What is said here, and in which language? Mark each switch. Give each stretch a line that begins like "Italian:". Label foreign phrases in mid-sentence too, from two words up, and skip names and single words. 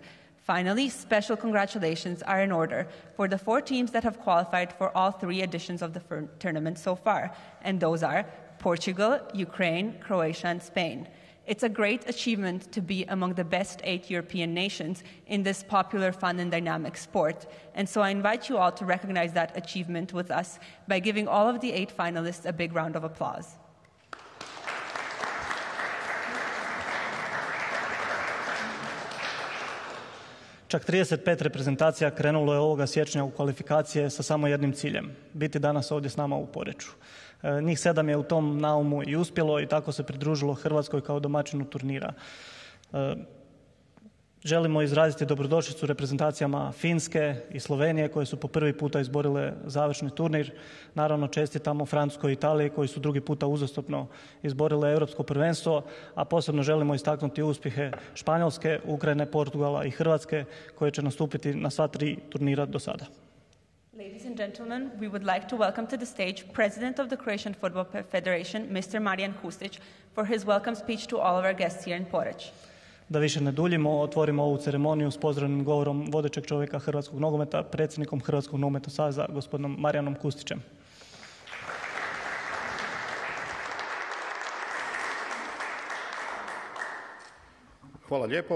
English: Finally, special congratulations are in order for the 4 teams that have qualified for all 3 editions of the tournament so far, and those are Portugal, Ukraine, Croatia, and Spain. It's a great achievement to be among the best 8 European nations in this popular, fun, and dynamic sport, and so I invite you all to recognize that achievement with us by giving all of the 8 finalists a big round of applause.
Croatian: Čak 35 reprezentacija krenulo je ovoga siječnja u kvalifikacije sa samo jednim ciljem, biti danas ovdje s nama u Poreču. Njih 7 je u tom naumu i uspjelo i tako se pridružilo Hrvatskoj kao domaćinu turnira. Želimo izraziti dobrodošlicu reprezentacijama Finske i Slovenije koje su po prvi puta izborile završni turnir. Naravno čestitamo Francuskoj i Italiji koji su drugi puta uzastopno izborile europsko prvenstvo, a posebno želimo istaknuti uspjehe Španjolske, Ukrajine, Portugala i Hrvatske koje će nastupiti na sva 3 turnira do sada.
English: Ladies and gentlemen, we would like to welcome to the stage President of the Croatian Football Federation, Mr. Marijan Kustić, for his welcome speech to all of our guests here in Porec.
Croatian: Da više ne duljimo, otvorimo ovu ceremoniju s pozdravnim govorom vodećeg čovjeka hrvatskog nogometa, predsjednikom Hrvatskog nogometnog saveza, gospodinom Marijanom Kustićem. Hvala lijepo.